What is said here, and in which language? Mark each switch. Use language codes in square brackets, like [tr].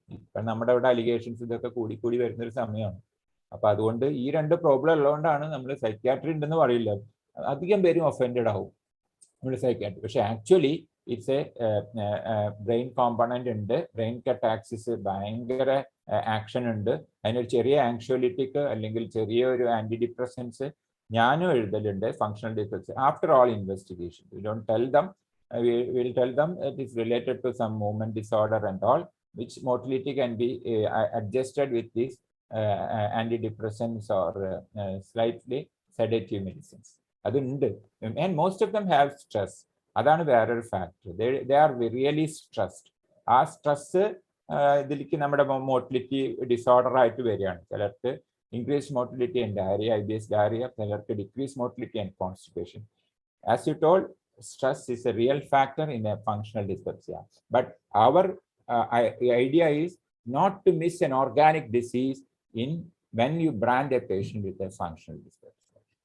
[ml] ഇപ്പം നമ്മുടെ ഇവിടെ അലിഗേഷൻസ് ഇതൊക്കെ കൂടി വരുന്നൊരു സമയമാണ്. അപ്പൊ അതുകൊണ്ട് ഈ രണ്ട് പ്രോബ്ലം ഉള്ളതുകൊണ്ടാണ് നമ്മൾ സൈക്യാട്രി ഉണ്ടെന്ന് പറയില്ല, അധികം പേരും ഒഫൻഡഡ് ആവും നമ്മൾ സൈക്യാട്രി. പക്ഷെ actually [en] it's a brain component [ml] ഉണ്ട്. ബ്രെയിൻ കട്ട് ആക്സിസ് ഭയങ്കര ആക്ഷൻ ഉണ്ട്. അതിനൊരു ചെറിയ ആങ്ഷ്യോലിറ്റിക് അല്ലെങ്കിൽ ചെറിയൊരു ആന്റി ഡിപ്രസൻസ് ഞാനും എഴുതലുണ്ട്. [en] Functional defects after all investigation we don't tell them, we'll tell them it is related to some movement disorder and all, which motility can be adjusted with these antidepressants or slightly sedative medicines. [ml] അതുണ്ട്. [en] And most of them have stress. [ml] അതാണ് വേറൊരു factor. [en] they are really stressed. [ml] ആ stress ഇതിലേക്ക് നമ്മുടെ motility disorder ആയിട്ട് വരികയാണ്. [en] ചിലർക്ക് increased motility and diarrhea, IBS diarrhea, ചിലർക്ക് decreased motility and constipation. As you told, stress is a real factor in a functional dyspepsia. But our idea is not to miss an organic disease when you brand a patient with a functional dyspepsia.